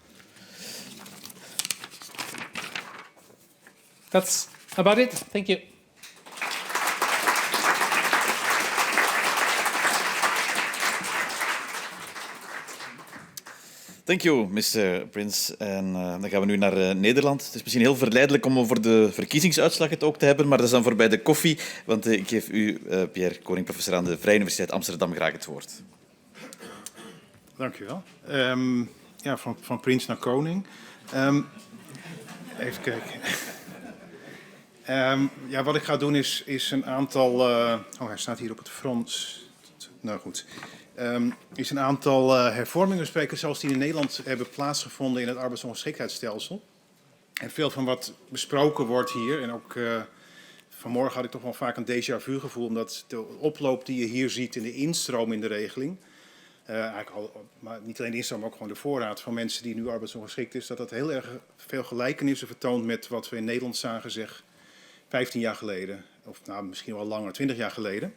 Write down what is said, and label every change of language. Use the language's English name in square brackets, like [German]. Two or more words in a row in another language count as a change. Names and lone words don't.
[English] That's about it. Thank you. Thank you, Mr. Prinz. [Dutch] En dan gaan we nu naar Nederland. Het is misschien heel verleidelijk om over de verkiezingsuitslag het ook te hebben, maar dat is dan voorbij de koffie, want ik geef u, Pierre, Koning, professor aan de Vrije Universiteit Amsterdam, graag het woord. Dank u wel. Ja, van Prinz naar Koning. Even kijken. Ja, wat ik ga doen is een aantal... hij staat hier op het Frans. Nou goed. Is een aantal hervormingen bespreken, zoals die in Nederland hebben plaatsgevonden in het arbeidsongeschiktheidsstelsel. En veel van wat besproken wordt hier, en ook vanmorgen had ik toch wel vaak een [French] déjà vu [Dutch] gevoel, omdat de oploop die je hier ziet in de instroom in de regeling, maar niet alleen de instroom, maar ook gewoon de voorraad van mensen die nu arbeidsongeschikt is, dat heel erg veel gelijkenissen vertoont met wat we in Nederland zagen, zeg 15 jaar geleden, of nou, misschien wel langer, 20 jaar geleden.